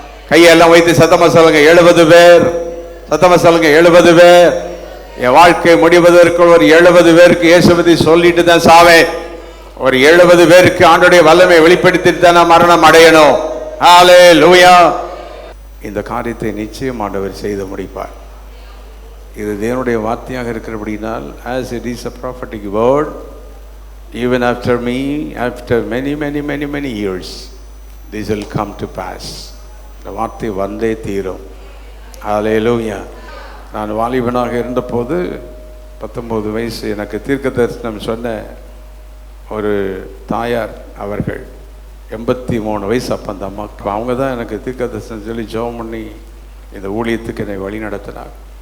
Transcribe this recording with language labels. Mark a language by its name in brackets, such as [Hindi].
[Tamil] கையெல்லாம் வைத்து சத்தமா சொல்லுங்க, 70 பேர். சத்தமா சொல்லுங்க, 70 பேர். என் வாழ்க்கை முடிவதற்கு ஒரு 70 பேருக்கு இயேசுவை சொல்லிட்டு தான் சாவேன். ஒரு 70 பேருக்கு ஆண்டோடைய வல்லமை வெளிப்படுத்திட்டு தான் நான் மரணம் அடையணும். ஹல்லேலூயா. இந்த காரியத்தை நிச்சயம் ஆண்டவர் செய்து முடிப்பார். இது தேவனுடைய வார்த்தையாக இருக்கிறபடினால், [English] as it is a prophetic word, even after me, after many years, this will come to pass. [Tamil] இந்த வார்த்தை வந்தே தீரும். ஹல்லேலூயா. நான் வாலிபனாக இருந்தபோது 19 வயசு எனக்கு தீர்க்க தரிசனம் சொன்ன ஒரு தாயார், அவர்கள் 83 வயசு. அப்போ அந்த அம்மாவுக்கு அவங்க தான் எனக்கு தீர்க்க தரிசனம் சொல்லி ஜெபம் பண்ணி இந்த ஊழியத்துக்கு என்னை வழி நடத்தினார்.